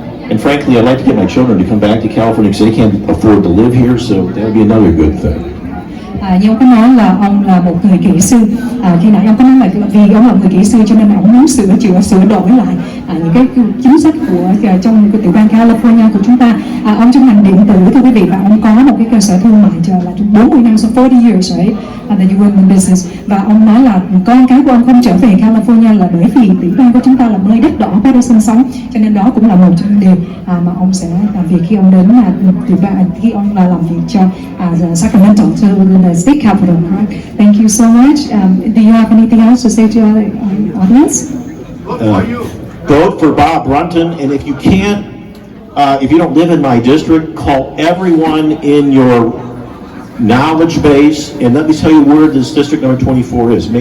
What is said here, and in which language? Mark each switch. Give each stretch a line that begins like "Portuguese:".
English: And frankly, I'd like to get my children to come back to California because they can't afford to live here, so that would be another good thing.
Vietnamese: Như ông có nói là ông là một người kỹ sư. Khi nãy ông có nói là vì ông là người kỹ sư cho nên là ông muốn sửa đổi lại những cái chính sách của trong cái tiểu bang California của chúng ta. Ông trong ngành điện tử, thưa quý vị, và ông có một cái cơ sở thương mại là 40 năm,
English: so 40 years, right? That you were in the business.
Vietnamese: Và ông nói là con cái của ông không trở về California là bởi vì tiểu bang của chúng ta là nơi đất đỏ có để sinh sống, cho nên đó cũng là một trong những điều mà ông sẽ làm việc khi ông đến tiểu bang, khi ông làm việc cho Sacramento, cho
English: the state capital. Right? Thank you so much. Do you have anything else to say to our audience? Vote for Bob Brunton, and if you can't, if you don't live in my district, call everyone in your knowledge base, and let me tell you where this district number 24 is.